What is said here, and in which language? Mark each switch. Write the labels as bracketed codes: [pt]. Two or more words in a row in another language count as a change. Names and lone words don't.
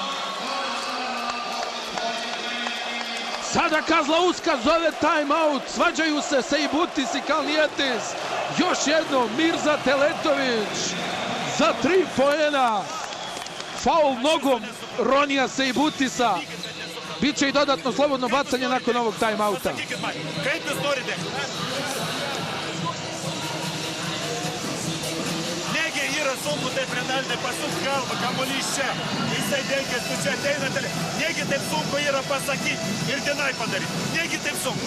[bs] Sada Kazlauska zove time-out, svađaju se Seibutis i Kalnijetis. Još jedno, Mirza Teletović za 3 poena. Faul nogom Ronija Seibutisa. Biće i dodatno slobodno bacanje nakon ovog time-outa. [lt] Negi yra sunku taip Renaldai pasuk galvą, kamuolys čia. Jisai dengia, tu čia ateina. Negi taip sunku yra pasakyti ir dienai padaryti. Negi taip sunku.